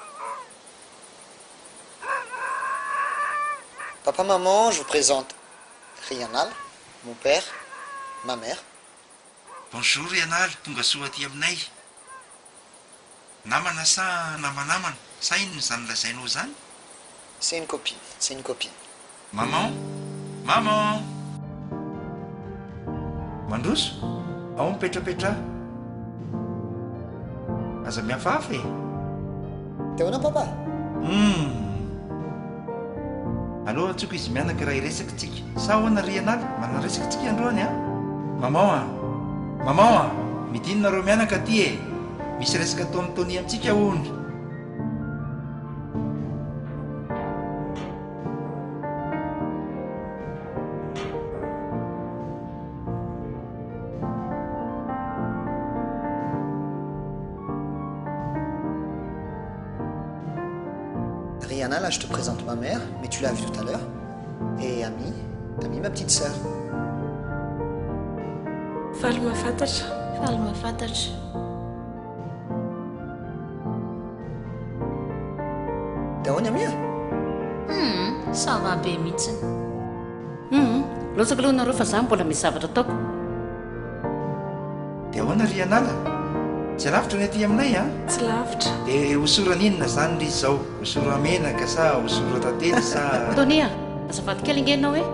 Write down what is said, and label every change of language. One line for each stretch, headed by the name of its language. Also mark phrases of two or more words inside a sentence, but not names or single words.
French: Papa, maman, je vous présente. Rianal, mon père, ma mère.
Malagasy: Bonjour Rianal, tonga soa aty aminay. Namana sa namanamana, sa inona zany lazainao zany?
French: C'est une copine, c'est une copine. Maman? Maman?
Malagasy: Mandroso? Ao mipetrapetra? Aza mihafahafa e? Teo na papa? Allo antsoko izy mianaka raha iresaka tsika. Sa ahoana Rianal? Manaresaka tsika androany a? Maman a, midinonareo mianaka aty e. Misy resaka taonitony amintsika hono.
French: Rianal, là, je te présente ma mère, mais tu l'as vue tout à l'heure. Et Ami, ma petite sœur.
Malagasy: Falma fantatra. Falma fantatra. Dahoana Ami a?
French: Ça va
Malagasy: be mihitsiny. Lotsaka aloha nareo fa za mbola misy zavatra ataoko. Dia ahoana Rianal? Tsy lavitra ny aty aminay a? Tsy lavitra. Dia hosorana inona zany ry izao? Hosora menaka sa hosora tately sa... Tonia, azafady kely ingenao e?